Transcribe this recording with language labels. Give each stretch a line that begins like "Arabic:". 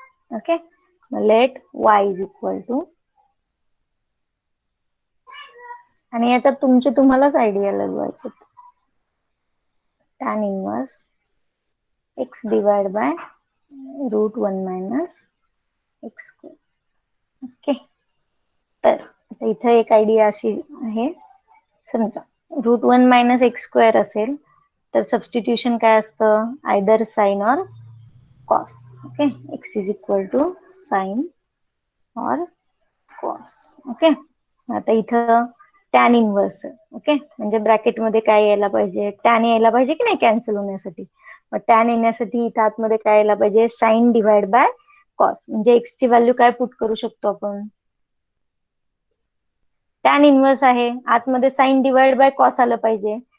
English: okay, let y is equal to,
Marathi: आणि याच्यात तुम्हालाच idea लगवायचे,
English: tan inverse x divide by √1 - x².
Marathi: Okay, तर आता इथे एक आयडिया अशी आहे, समजा √1 - x² असेल तर सबस्टिट्यूशन काय असतं, आयदर साइन और cos.
English: Okay, x is equal to sine or cos.
Marathi: ओके, आता इथं टॅन इनवर्स. ओके, म्हणजे ब्रॅकेट मध्ये काय यायला पाहिजे, टॅन यायला पाहिजे की नाही कॅन्सल होण्यासाठी. मग टॅन येण्यासाठी इथं आतमध्ये काय यायला पाहिजे, साइन डिवाइड बाय कॉस. म्हणजे एक्स ची व्हॅल्यू काय पुट करू शकतो आपण, टॅन इनवर्स आहे, आतमध्ये साइन डिवाइड बाय कॉस आलं पाहिजे.